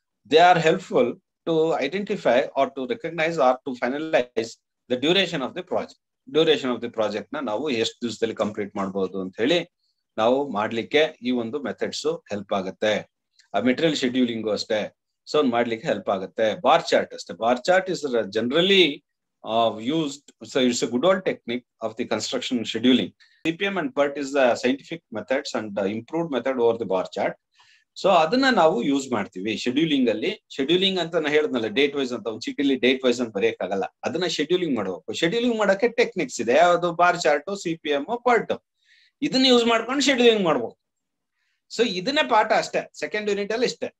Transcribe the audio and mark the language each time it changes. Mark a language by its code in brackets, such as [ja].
[en] They are helpful to identify or to recognize or to finalize the duration of the project. [kn] Duration of the project na ನಾವು ಎಷ್ಟು ದಿವಸದಲ್ಲಿ complete ಮಾಡಬಹುದು ಅಂತ ಹೇಳಿ ನಾವು ಮಾಡ್ಲಿಕ್ಕೆ ಈ ಒಂದು ಮೆಥಡ್ಸ್ ಹೆಲ್ಪ್ ಆಗುತ್ತೆ. ಆ ಮೆಟೀರಿಯಲ್ ಶೆಡ್ಯೂಲಿಂಗು ಅಷ್ಟೇ, ಸೊ ಮಾಡ್ಲಿಕ್ಕೆ ಹೆಲ್ಪ್ ಆಗುತ್ತೆ. ಬಾರ್ ಚಾರ್ಟ್ ಅಷ್ಟೇ. [en] Bar chart is generally used, so it's a good old technique of the construction scheduling. CPM and PERT is the scientific methods and the improved method over the bar chart. [kn] So ಅದನ್ನ ನಾವು use ಮಾಡ್ತೀವಿ scheduling ಅಲ್ಲಿ. Scheduling ಅಂತ ನಾ ಹೇಳಿದ್ನಲ್ಲ, date wise ಅಂತ, ಒಂದು ಚೀಟಿಲಿ date wise ಅಂತ ಬರೆಯಕ್ಕಾಗಲ್ಲ. ಅದನ್ನ ಶೆಡ್ಯೂಲಿಂಗ್ ಮಾಡಬೇಕು. ಶೆಡ್ಯೂಲಿಂಗ್ ಮಾಡಕ್ಕೆ ಟೆಕ್ನಿಕ್ಸ್ ಇದೆ, ಯಾವುದು ಬಾರ್ ಚಾರ್ಟ್, CPM, PERT. ಇದನ್ನ ಯೂಸ್ ಮಾಡ್ಕೊಂಡು ಶೆಡ್ಯೂಲಿಂಗ್ ಮಾಡ್ಬೇಕು. ಸೊ ಇದನ್ನೇ ಪಾಠ ಅಷ್ಟೇ. ಸೆಕೆಂಡ್ ಯೂನಿಟ್ ಅಲ್ಲಿ ಇಷ್ಟೇ.